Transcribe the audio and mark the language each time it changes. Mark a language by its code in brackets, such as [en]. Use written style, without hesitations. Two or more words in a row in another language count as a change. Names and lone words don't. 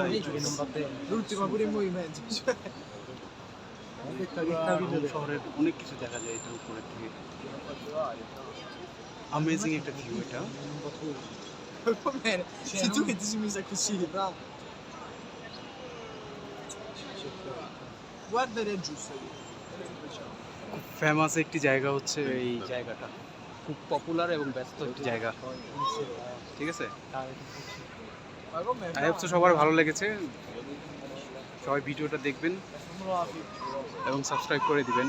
[it] L'ultima pure in movimento. [bn] শহরের অনেক কিছু দেখা যায় এটার উপরে থেকে। অ্যামেজিং একটা ভিউ এটা। [it] Va bene, sei tu che ti sei messa così, bravo. Guarda ed è giusto. [bn] খুব ফেমাস একটি জায়গা হচ্ছে এই জায়গাটা, খুব পপুলার এবং ব্যস্ত একটি জায়গা, ঠিক আছে। [it] Ma com'è? [en] I hope [bn] সবার ভালো লেগেছে, সবাই ভিডিওটা দেখবেন এবং সাবস্ক্রাইব করে দিবেন।